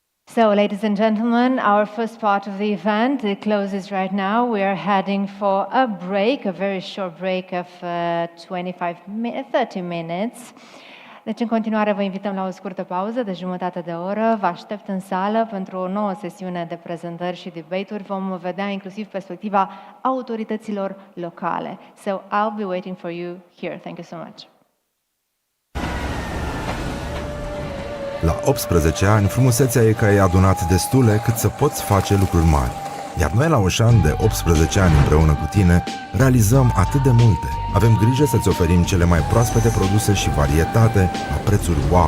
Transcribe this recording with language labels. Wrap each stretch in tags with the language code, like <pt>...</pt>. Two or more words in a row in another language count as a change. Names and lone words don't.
<en>So, ladies and gentlemen, our first part of the event it closes right now. We are heading for a break, a very short break of 30 minutes.</en> <ro>Deci, în continuare, vă invităm la o scurtă pauză de jumătate de oră. Vă aștept în sală pentru o nouă sesiune de prezentări și debate-uri. Vom vedea inclusiv perspectiva autorităților locale.</ro> <en>So, I'll be waiting for you here. Thank you so much.</en> <ro>La 18 ani, frumusețea e că ai adunat destule cât să poți face lucruri mari. Iar noi la Auchan, de 18 ani împreună cu tine, realizăm atât de multe. Avem grijă să-ți oferim cele mai proaspete produse și varietate la prețuri wow.</ro>